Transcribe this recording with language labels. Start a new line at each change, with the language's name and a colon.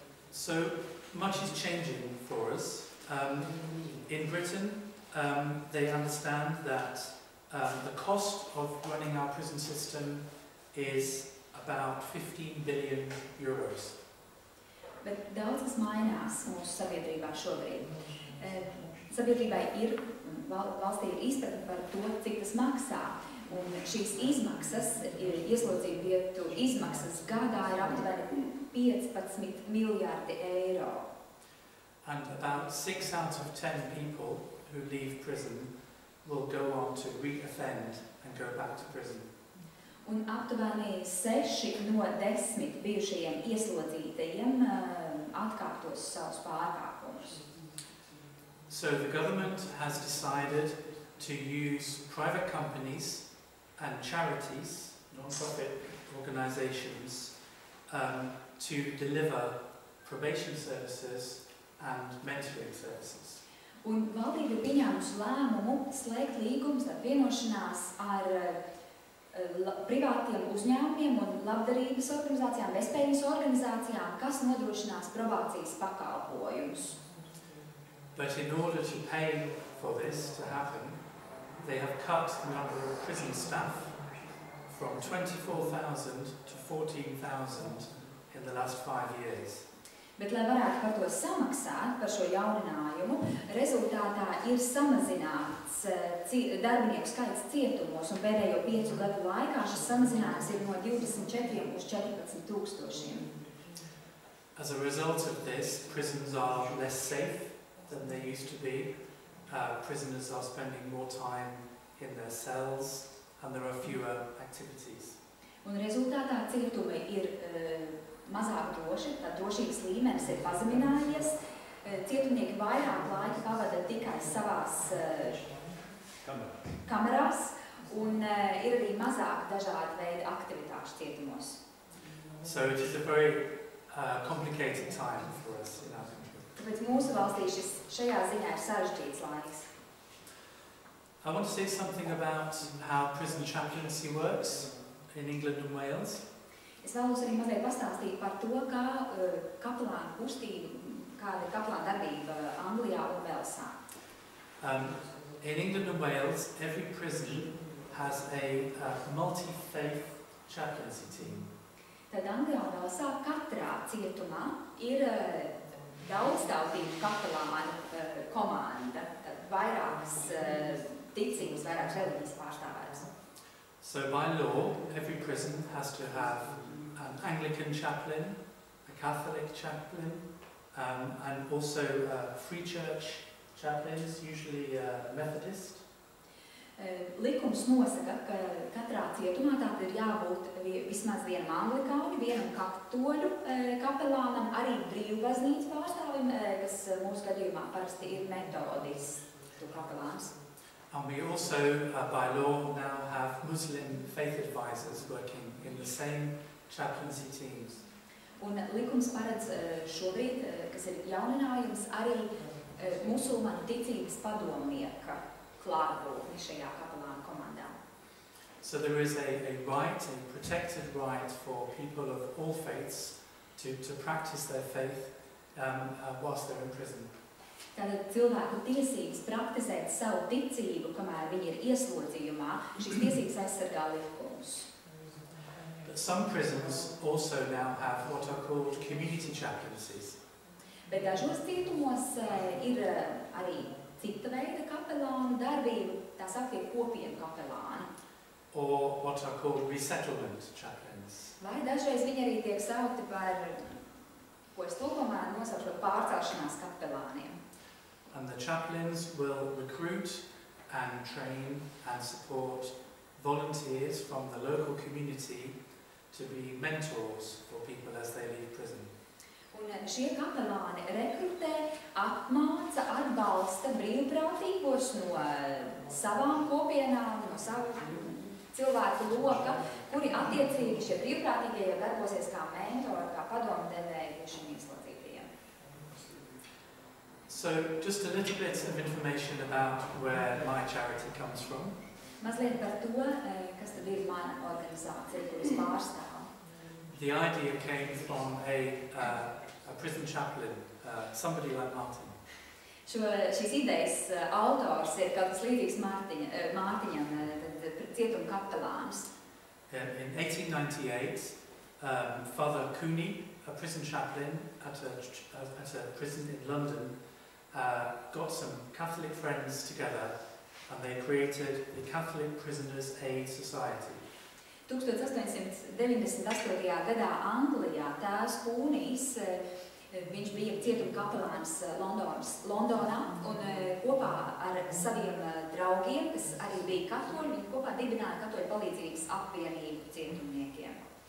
English: So much is changing for us. In Britain, they understand that the cost of running our prison system is about 15 billion euros.
Latvian: Bet daudz kas mainās mūsu sabiedrībā šobrīd. Sabiedrībai ir, valstī ir izpratne par to, cik tas maksā. Un šīs izmaksas, ieslodzītu vietu izmaksas gadā ir aptuveni 15 miljārdi eiro.
English: And about 6 out of 10 people who leave prison will go on to re-offend and go back to prison.
Latvian: Un aptuveni 6 no 10 bijušajiem ieslodzītajiem atkārtos savus pārkāpumus.
English: So the government has decided to use private companies and charities, non-profit organizations, to deliver probation services and mentoring services.
Latvian: Un valdība ir pieņēmusi lēmumu slēgt līgumus ar vienošanās ar privātiem uzņēmumiem un labdarības organizācijām, bezpējas organizācijām, kas nodrošinās probācijas pakalpojumus.
English: But in order to pay for this to happen, they have cut the number of prison staff from 24,000 to 14,000 in the last 5 years.
Latvian: Bet, lai varētu par to samaksāt, par šo jauninājumu, rezultātā ir samazināts darbinieku skaits cietumos, un pēdējo 5 gadu laikā šis samazinājums ir no 24 uz 14 tūkstošiem.
English: As a result of this, prisons are less safe than they used to be. Prisoners are spending more time in their cells, and there are fewer activities.
Latvian: Un rezultātā cietumi ir mazāk droši, tā drošības līmenis ir pazeminājies, cietumnieki vairāk laika pavada tikai savās kamerās, un ir arī mazāk dažādi veidi aktivitāšu cietumos.
English: So it is a very complicated time for us in our country.
Latvian: Tāpēc mūsu valstī šajā ziņā ir sarežģīts laiks.
English: I want to say something about how prison chaplaincy works in England and Wales.
Latvian: Es vēlos arī mazliet pastāstīt par to, kā kapelānu kustība, kāda ir kapelāna darbība Anglijā un Velsā.
English: In England and Wales, every prison has a multi-faith chaplaincy team.
Latvian: Tad Anglijā un Velsā katrā cietumā ir daudzdautību kapelānu komanda, tad vairākas ticības, vairākas reliģijas pārstāvētas.
English: So by law, every prison has to have an Anglican chaplain, a Catholic chaplain, and also free church chaplains, usually Methodist.
Latvian: Likums nosaka, ka katrā cietumā tātad ir jābūt vismaz vienam anglikāņu, vienam katoļu kapelānam, arī brīvbaznīcas pārstāvim, kas mūsu gadījumā parasti ir metodistu kapelāns.
English: And we also, by law, now have Muslim faith advisors working in the same chaplaincy teams.
Latvian: Un likums paredz šobrīd, kas ir jauninājums, arī musulmaņu ticības padomnieka klātbūtni šajā kapelānu komandā.
English: So there is a right, a protected right for people of all faiths to practice their faith whilst they're in prison.
Latvian: Tātad cilvēku tiesības praktizēt savu ticību, kamēr viņi ir ieslodzījumā, šīs tiesības aizsargā likums.
English: But some prisons also now have what are called community chaplaincies.
Latvian: Bet dažos cietumos ir arī cita veida kapelānu darbība, tā sauktie kopienu kapelāni.
English: Or what are called resettlement chaplains.
Latvian: Vai dažreiz viņi arī tiek saukti par, ko es tulkojumā nosaukšu par pārcelšanās kapelāniem.
English: And the chaplains will recruit and train and support volunteers from the local community to be mentors for people as they leave prison.
Latvian: Un šie kapelāni rekrutē, apmāca, atbalsta brīvprātīgos no savām kopienām, no savu cilvēku loka, kuri attiecīgi šie brīvprātīgie jau darbosies kā mentori, kā padomdevēji šiem ieslodzītajiem.
English: So, just a little bit of information about where my charity comes from.
Latvian: Mazliet par to, kas tad ir mana organizācija, kuras pārstāv.
English: The idea came from a prison chaplain, somebody like Martin.
Latvian: Šīs idejas autors ir kaut kas līdzīgs Mārtiņam, cietuma kapelāns.
English: In 1898, Father Cooney, a prison chaplain at a prison in London, got some Catholic friends together and they created the Catholic Prisoners Aid Society.
Latvian: 1898. gadā Anglijā tēvs Kūnijs, viņš bija cietuma kapelāns Londonā un kopā ar saviem draugiem, kas arī bija katoļi, viņi kopā dibināja katoļu palīdzības apvienību cietumniekiem.